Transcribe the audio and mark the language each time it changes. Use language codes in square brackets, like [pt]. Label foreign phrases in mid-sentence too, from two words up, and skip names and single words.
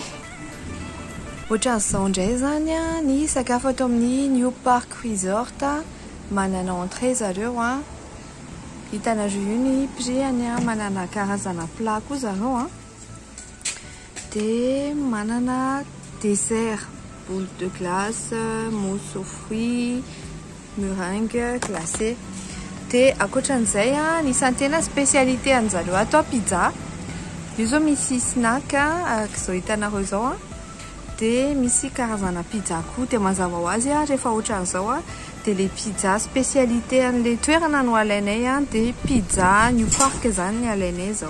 [mg] Ohatran'izao indray zany a ny sakafo ato amin'ny New Park Resort manana entrée zareo a. Hitanareo io ny prix-any a, manana karazana plat koa zareo a. Dia manana [fr] dessert, boule de glace, mousse aux fruits, meringue glacée. [mg] Dia akoatran'izay a, nisan'ny tena spécialité an'zareo ato pizza. Io zao misy snack izao hitanareo zao a. Dia misy karazana pizza koa. Dia mazava ho azy a rehefa ohatran'izao a, dia le pizza spécialité an'le toerana no alainay a, dia pizza New Park zany ny alainay zao.